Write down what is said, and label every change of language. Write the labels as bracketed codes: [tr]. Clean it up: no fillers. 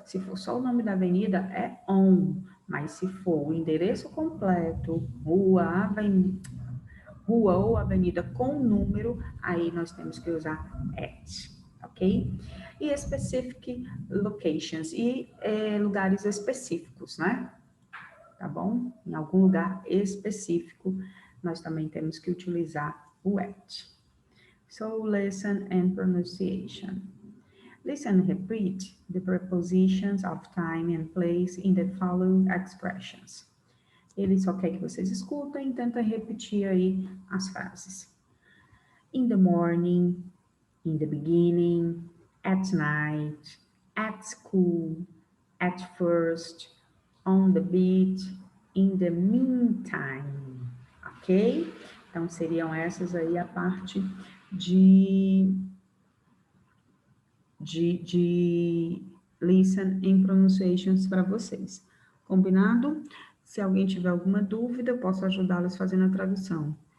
[pt] Se for só o nome da avenida, é on. Mas se for o endereço completo, rua ou avenida com número, aí nós temos que usar at, ok? E [en] specific locations, [pt] e lugares específicos, né? Tá bom? Em algum lugar específico, nós também temos que utilizar o at. [en] So, listen and pronunciation. Listen and repeat the prepositions of time and place in the following expressions. [pt] Ele só quer que vocês escutem e tentem repetir aí as frases. [en] In the morning, in the beginning, at night, at school, at first, on the beach, in the meantime, ok? [pt] Então, seriam essas aí a parte de [en] listen and pronunciations [pt] para vocês. Combinado? Se alguém tiver alguma dúvida, eu posso ajudá-los fazendo a tradução.